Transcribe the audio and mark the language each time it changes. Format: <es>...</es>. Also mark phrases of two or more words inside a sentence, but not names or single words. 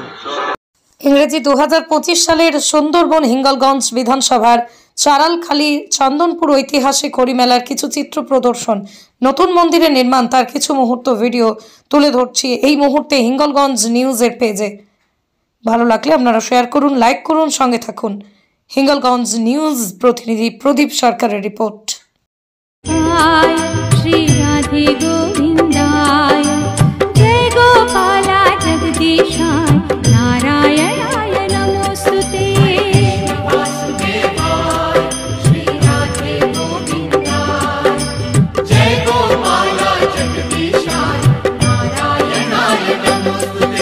<bn>ইংরেজি 2025 সালের সুন্দরবন হিঙ্গলগঞ্জ বিধানসভার চারালখালি চন্দনপুর ঐতিহাসিক হরিমেলার কিছু চিত্র প্রদর্শন, নতুন মন্দিরের নির্মাণ, তার কিছু মুহূর্ত ভিডিও তুলে ধরছি এই মুহূর্তে হিঙ্গলগঞ্জ নিউজের পেজে। ভালো লাগলে আপনারা শেয়ার করুন, লাইক করুন, সঙ্গে থাকুন। হিঙ্গলগঞ্জ নিউজ প্রতিনিধি প্রদীপ সরকারের রিপোর্ট।</bn> <sa>श्री राधे गोविंदाय जय गोपाला जगदीशाय नारायणाय नमोस्तुते। वासुदेवाय श्री राधे गोविंदाय जय गोपाला जगदीशाय नारायणाय नमोस्तुते।</sa>